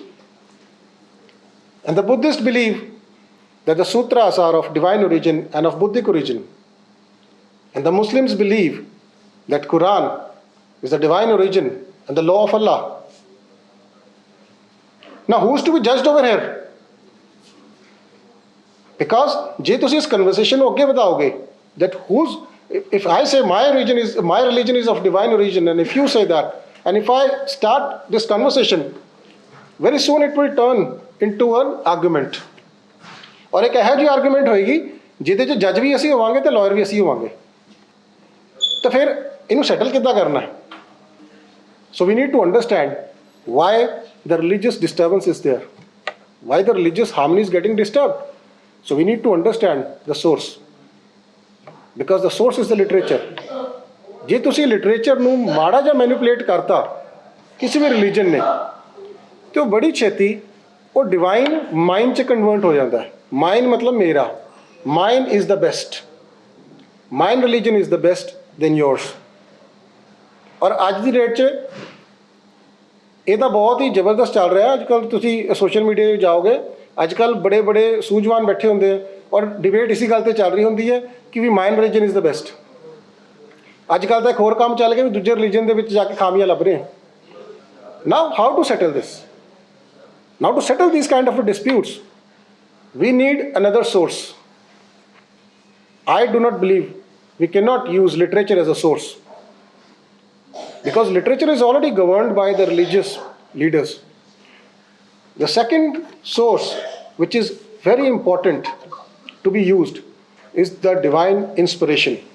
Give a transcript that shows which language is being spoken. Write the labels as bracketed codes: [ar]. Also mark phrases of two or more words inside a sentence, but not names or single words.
[en] And the Buddhists believe that the sutras are of divine origin and of Buddhic origin. And the Muslims believe that Quran is the divine origin and the law of Allah. Now who is to be judged over here? [pa] Because ਜੇ ਤੁਸੀਂ ਇਸ conversation ਨੂੰ ਅੱਗੇ ਵਧਾਓਗੇ, [en] that if I say my religion is of divine origin, and if you say that, and if I start this conversation, very soon it will turn into an argument. [pa] ਔਰ ਇੱਕ ਇਹੋ ਜਿਹੀ argument ਹੋਏਗੀ ਜਿਹਦੇ 'ਚ ਜੱਜ ਵੀ ਅਸੀਂ ਹੋਵਾਂਗੇ ਤੇ ਲਾਇਰ ਵੀ ਅਸੀਂ ਹੋਵਾਂਗੇ. ਤਾਂ ਫਿਰ ਇਹਨੂੰ ਸੈਟਲ ਕਿੱਦਾਂ ਕਰਨਾ ਹੈ? [en] So we need to understand why the religious disturbance is there, why the religious harmony is getting disturbed. So we need to understand the source, because the source is the literature. [pa] ਜੇ ਤੁਸੀਂ ਲਿਟਰੇਚਰ ਨੂੰ ਮਾੜਾ ਜਿਹਾ ਮੈਨੀਪੂਲੇਟ ਕਰਤਾ ਕਿਸੇ ਵੀ ਰਿਲੀਜਨ ਨੇ, ਤੇ ਉਹ ਬੜੀ ਛੇਤੀ ਉਹ [en] divine mind [pa] 'ਚ ਕਨਵਰਟ ਹੋ ਜਾਂਦਾ ਹੈ. [en] ਮਾਈਂਡ [pa] ਮਤਲਬ ਮੇਰਾ, [en] mine is the best, mine religion is the best than yours. [pa] ਔਰ ਅੱਜ ਦੀ ਡੇਟ 'ਚ ਇਹ ਤਾਂ ਬਹੁਤ ਹੀ ਜ਼ਬਰਦਸਤ ਚੱਲ ਰਿਹਾ. ਅੱਜ ਕੱਲ੍ਹ ਤੁਸੀਂ [en] social media [pa] 'ਤੇ ਜਾਓਗੇ, ਅੱਜ ਕੱਲ੍ਹ ਬੜੇ ਬੜੇ ਸੂਝਵਾਨ ਬੈਠੇ ਹੁੰਦੇ ਆ ਔਰ ਡਿਬੇਟ ਇਸੀ ਗੱਲ 'ਤੇ ਚੱਲ ਰਹੀ ਹੁੰਦੀ ਹੈ ਕਿ ਵੀ [en] mine religion is the best. [pa] ਅੱਜ ਕੱਲ੍ਹ ਤਾਂ ਇੱਕ ਹੋਰ ਕੰਮ ਚੱਲ ਗਿਆ ਵੀ ਦੂਜੇ ਰਿਲੀਜਨ ਦੇ ਵਿੱਚ ਜਾ ਕੇ ਖਾਮੀਆਂ ਲੱਭ ਰਹੇ ਆ. [en] now how to settle this? now to settle these kind of disputes we need another source. I do not believe we cannot use literature as a source, because literature is already governed by the religious leaders. The second source, which is very important to be used, is the divine inspiration.